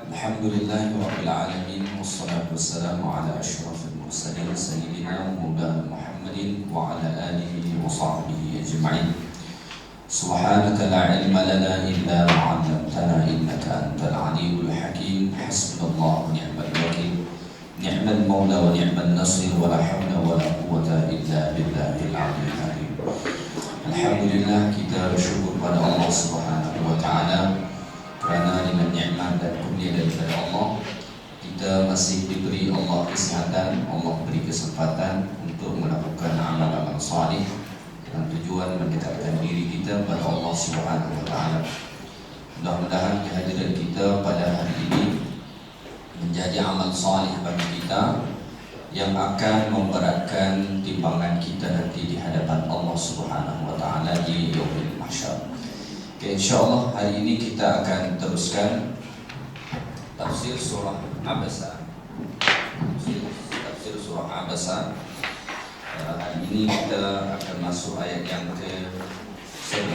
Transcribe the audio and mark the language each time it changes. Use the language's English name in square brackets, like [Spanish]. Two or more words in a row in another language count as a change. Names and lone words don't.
[Arabic] الحمد لله رب العالمين والصلاة والسلام على أشرف المرسلين سيدنا مولانا محمد وعلى آله وصحبه أجمعين. سبحانك لا علم لنا إلا ما علمتنا إنك أنت العليم الحكيم. حسبنا الله ونعم الوكيل. نعم المولى ونعم النصير ولا حول ولا قوة إلا بالله العلي العظيم. [Malay] Alhamdulillah, kita bersyukur pada Allah [Arabic] سبحانه وتعالى [Malay] kerana dengan nikmat dan kurnia daripada Allah kita masih diberi Allah kesihatan, Allah beri kesempatan untuk melakukan amal-amal salih dengan tujuan mendekatkan diri kita pada Allah [Arabic] سبحانه وتعالى. [Malay] Mudah-mudahan kehadiran kita pada hari ini menjadi amal salih bagi kita yang akan memberatkan timbangan kita nanti di hadapan Allah [Arabic] سبحانه وتعالى [Malay] di [Arabic] يوم المحشر. [Malay] Okay, [Arabic] إن شاء الله [Malay] hari ini kita akan teruskan tafsir surah Abasa. Tafsir surah Abasa. Hari ini kita akan masuk ayat yang ke-11.